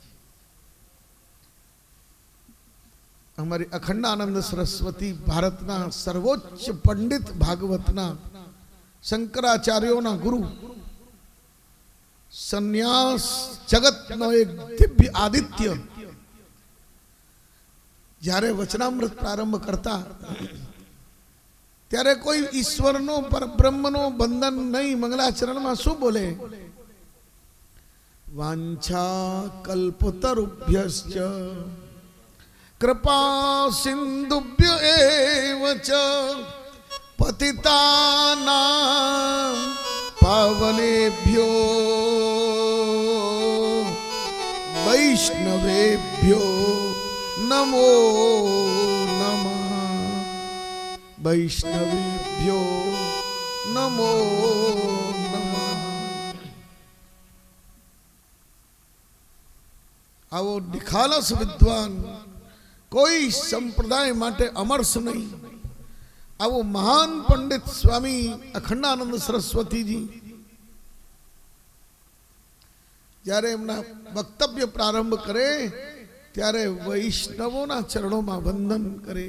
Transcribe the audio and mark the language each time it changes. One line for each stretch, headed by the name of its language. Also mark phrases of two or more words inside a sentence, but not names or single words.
Gujarati: અમારી અખંડાનંદ સરસ્વતી ભારતના સર્વોચ્ચ પંડિત ભાગવતના શંકરાચાર્યોના ગુરુ, સંન્યાસ જગતનો એક દિવ્ય આદિત્ય, જ્યારે વચનામૃત પ્રારંભ કરતા ત્યારે કોઈ ઈશ્વરનો પરબ્રહ્મનો બંધન નહીં. મંગલાચરણમાં શું બોલે?
Sanskrit: वांछा कल्पतरुभ्यश्च कृपा सिंधुभ्य एव च पतितानां पावनेभ्यो वैष्णवेभ्यो नमो नमः. वैष्णवेभ्यो नमो नमः.
Gujarati: આવો નિખાલસ વિદ્વાન કોઈ સંપ્રદાય માટે અમરસ નહીં. આવો મહાન પંડિત સ્વામી અખંડાનંદ સરસ્વતીજી જ્યારે એમના વક્તવ્ય પ્રારંભ કરે ત્યારે વૈષ્ણવોના ચરણોમાં વંદન કરે.